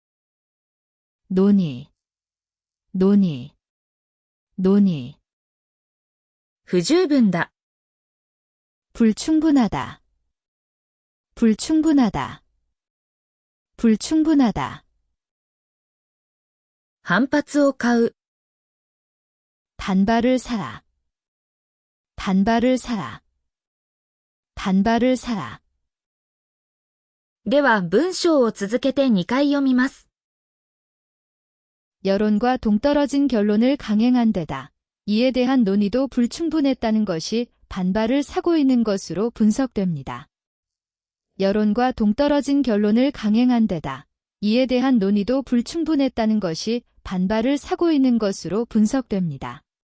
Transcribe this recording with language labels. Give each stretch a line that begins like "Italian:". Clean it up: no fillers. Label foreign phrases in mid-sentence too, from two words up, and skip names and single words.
Korean: 논의, 논의, 논의,
Japanese: 不十分だ、
Korean: 불충분하다, 불충분하다, 불충분하다,
Japanese: 反発を買う、
Korean: 단발을 사라, 단발을 사라, 단발을 사라.
Japanese: では文章を続けて2回読みます。
Korean: 여론과 동떨어진 결론을 강행한 데다 이에 대한 논의도 불충분했다는 것이 반발을 사고 있는 것으로 분석됩니다. 여론과 동떨어진 결론을 강행한 데다 이에 대한 논의도 불충분했다는 것이 반발을 사고 있는 것으로 분석됩니다.